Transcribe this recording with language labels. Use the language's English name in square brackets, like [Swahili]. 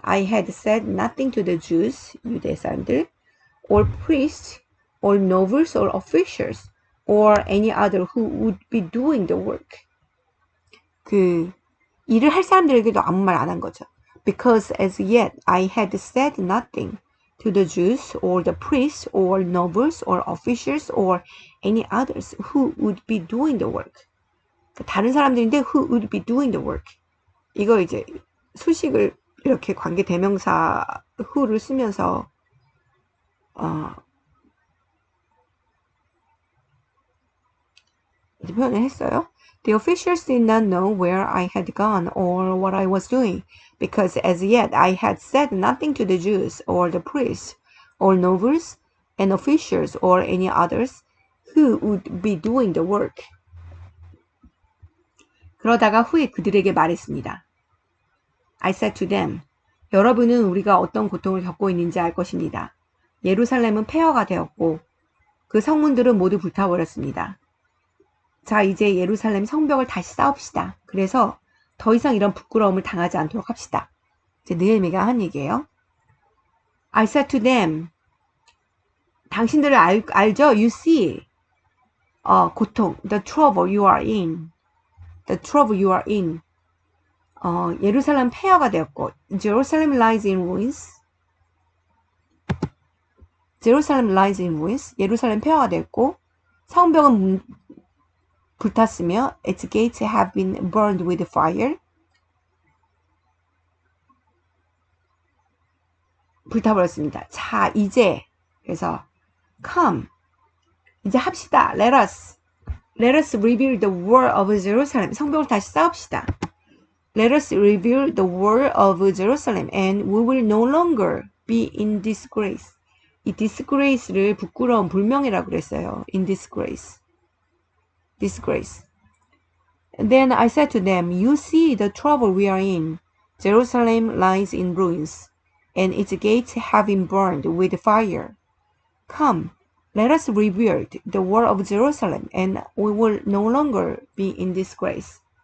[English] I had said nothing to the Jews, [Korean] 유대 사람들, [English] or priests, or nobles, or officials, or any other who would be doing the work. [Korean] 일을 할 사람들에게도 아무 말 안 한 거죠. [English] Because as yet I had said nothing to the Jews, or the priests, or nobles, or officials, or any others who would be doing the work. [Korean] 다른 사람들인데 [English] who would be doing the work. [Korean] 이거 이제 수식을 이렇게 관계 대명사 who를 쓰면서 이제 표현을 했어요. [English] The officials did not know where I had gone or what I was doing, because as yet I had said nothing to the Jews or the priests or nobles and officials or any others who would be doing the work. [Korean] 그러다가 후에 그들에게 말했습니다. [English] I said to them, [Korean] 여러분은 우리가 어떤 고통을 겪고 있는지 알 것입니다. 예루살렘은 폐허가 되었고 그 성문들은 모두 불타버렸습니다. 자, 이제 예루살렘 성벽을 다시 쌓읍시다. 그래서 더 이상 이런 부끄러움을 당하지 않도록 합시다. 이제 느헤미야가 한 얘기예요. [English] I said to them, [Korean] 당신들을 알죠? [English] You see, 고통, the trouble you are in. The trouble you are in. [Korean] 예루살렘 폐허가 되었고, [English] Jerusalem lies in ruins. Jerusalem lies in ruins. [Korean] 예루살렘 폐허가 되었고, 성벽은 불탔으며, [English] its gates have been burned with fire. [Korean] 불타버렸습니다. 자, 이제, 그래서, [English] come. [Korean] 이제 합시다. [English] Let us rebuild the wall of Jerusalem. [Korean] 성벽을 다시 쌓읍시다. [English] Let us rebuild the wall of Jerusalem and we will no longer be in disgrace. [Korean] 이 disgrace를 부끄러운 불명예라고 그랬어요. [English] In disgrace. Disgrace. And then I said to them, you see the trouble we are in. Jerusalem lies in ruins, and its gates have been burned with fire. Come, let us rebuild the wall of Jerusalem, and we will no longer be in disgrace.